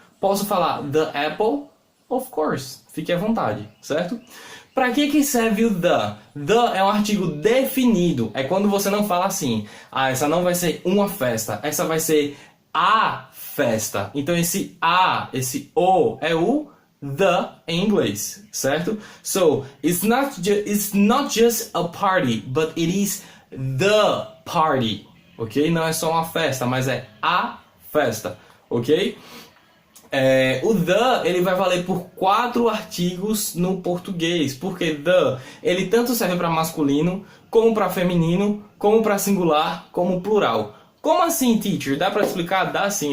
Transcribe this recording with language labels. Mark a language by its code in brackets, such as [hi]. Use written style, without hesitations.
[pt] Posso falar [en] the apple? Of course. [pt] Fique à vontade, certo? Para que serve o the? The é um artigo definido. É quando você não fala assim, essa não vai ser uma festa, essa vai ser a festa. Então esse a, esse o é o the em inglês, certo? [en] So, it's not just a party, but it is the party, ok? [pt] Não é só uma festa, mas é a festa, ok? O the, ele vai valer por 4 artigos no português, porque the, ele tanto serve para masculino, como para feminino, como para singular, como plural. Como assim, teacher? Dá para explicar? Dá sim.